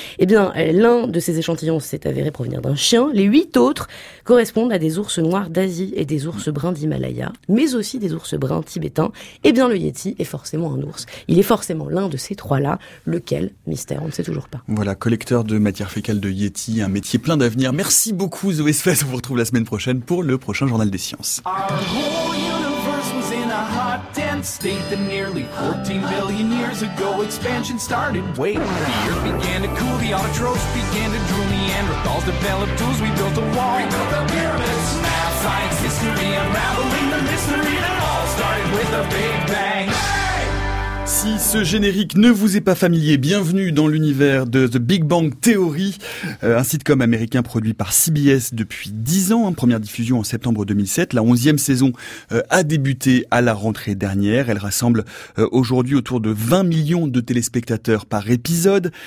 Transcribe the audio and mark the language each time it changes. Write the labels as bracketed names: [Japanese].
[French] Et bien, l'un de ces échantillons s'est avéré provenir d'un chien. Les 8 autres correspondent à des ours noirs d'Asie et des ours brun d'Himalaya, mais aussi des ours bruns tibétains. Eh bien, le Yeti est forcément un ours. Il est forcément l'un de ces trois-là. Lequel, mystère, on ne sait toujours pas. Voilà, collecteur de matière fécale de Yeti, un métier plein d'avenir. Merci beaucoup Zoé Sfès, on vous retrouve la semaine prochaine pour le prochain Journal des Sciences. [English] State that nearly 14 billion years ago expansion started. Wait, the earth began to cool, the autotrophs began to drool, Neanderthals developed tools, we built a wall, we built the pyramids, math, science, history, unraveling the mystery that all started with a big bang. [French] Si ce générique ne vous est pas familier, bienvenue dans l'univers de The Big Bang Theory, un sitcom américain produit par CBS depuis 10 ans, première diffusion en septembre 2007. La 11e saison a débuté à la rentrée dernière. Elle rassemble aujourd'hui autour de 20 millions de téléspectateurs par épisode.